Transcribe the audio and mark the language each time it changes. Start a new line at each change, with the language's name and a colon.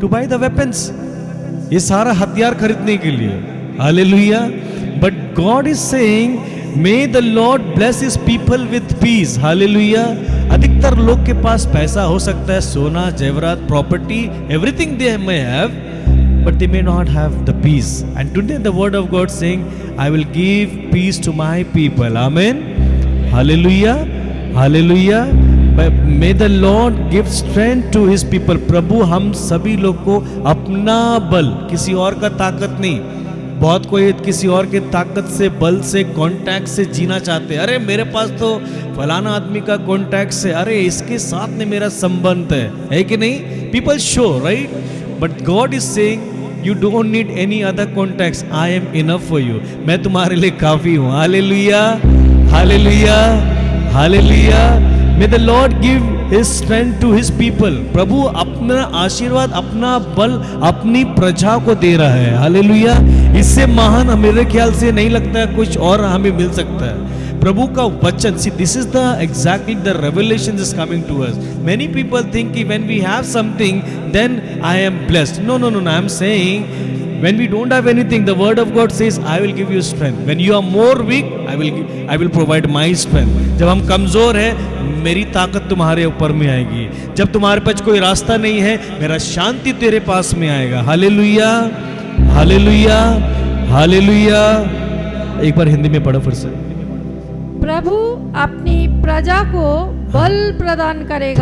English: to buy the weapons,
Hindi: ये सारा हथियार खरीदने के लिए। Hallelujah.
English: But God is saying may the Lord bless his people with peace. Hallelujah.
Hindi: अधिकतर लोग के पास पैसा हो सकता है, सोना, जेवरात, property,
English: Everything they may have, but they may not have the peace. And today the word of God saying, I will give peace to my people. Amen. Hallelujah. Hallelujah. May the Lord give strength to His people.
Hindi: प्रभु हम सभी लोग को अपना बल, किसी और का ताकत नहीं। बहुत कोई किसी और के ताकत से, बल से, कॉन्टैक्ट से जीना चाहते हैं। अरे मेरे पास तो फलाना आदमी का कॉन्टैक्ट से, अरे इसके साथ में मेरा संबंध है कि नहीं?
English: People show right, but God is saying you don't need any other contacts, I am enough for you.
Hindi: मैं तुम्हारे लिए काफी हूँ। Hallelujah. Hallelujah. Hallelujah.
English: May the Lord give His strength to His people।
Hindi: प्रभु अपना आशीर्वाद, अपना बल अपनी प्रजा को दे रहा है। हालेलुया। इससे महान मेरे ख्याल से नहीं लगता है कुछ और हमें मिल सकता है। प्रभु का वचन,
English: see this is the exactly the revelation is coming to us। Many people think कि when we have something then I am blessed। No no no no, I am saying when we don't have anything, the word of God says I will give you strength। when you are more weak, I will provide my strength।
Hindi: जब हम कमजोर हैं, मेरी ताकत तुम्हारे ऊपर में आएगी। जब तुम्हारे पास कोई रास्ता नहीं है, मेरा शांति तेरे पास में आएगा। हालेलुया। हालेलुया। हालेलुया। एक बार हिंदी में पढ़ो फिर से। प्रभु अपनी प्रजा को बल प्रदान करेगा।